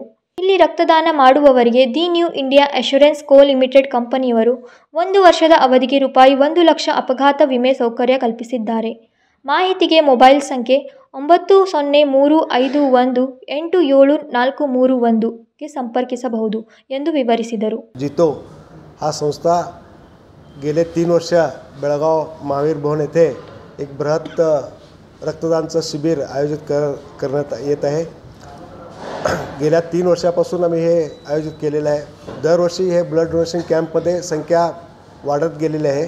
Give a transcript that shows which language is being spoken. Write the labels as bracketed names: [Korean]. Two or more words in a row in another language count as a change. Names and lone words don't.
[Kannada] ಇಲ್ಲಿ ರಕ್ತದಾನ ಮಾಡುವವರಿಗೆ ದಿ ನ್ಯೂ ಇಂಡಿಯಾ ಅಶ್ಯೂರೆನ್ಸ್ ಕೋ ಲಿಮಿಟೆಡ್ ಕಂಪನಿಯವರು 1 ವರ್ಷದ ಅವಧಿಗೆ ರೂಪಾಯಿ 1 ಲಕ್ಷ ಅಪಘಾತ ವಿಮೆ ಸೌಕರ್ಯ ಕಲ್ಪಿಸಿದ್ದಾರೆ. ಮಾಹಿತಿಗೆ ಮೊಬೈಲ್ ಸಂಖ್ಯೆ 9035187431ಗೆ ಸಂಪರ್ಕಿಸಬಹುದು ಎಂದು ವಿವರಿಸಿದರು. [Marathi] जितो हा संस्था गेले 3 वर्ष बेळगाव महावीर भवन येथे एक बृहत रक्तदानचं शिबिर आयोजित करण्यात येत आहे. गेल्या 3 वर्षापासून आम्ही हे आयोजित केलेलं आहे. दरवर्षी हे [English] blood donation [Marathi] कॅम्पमध्ये संख्या वाढत गेलेली आहे.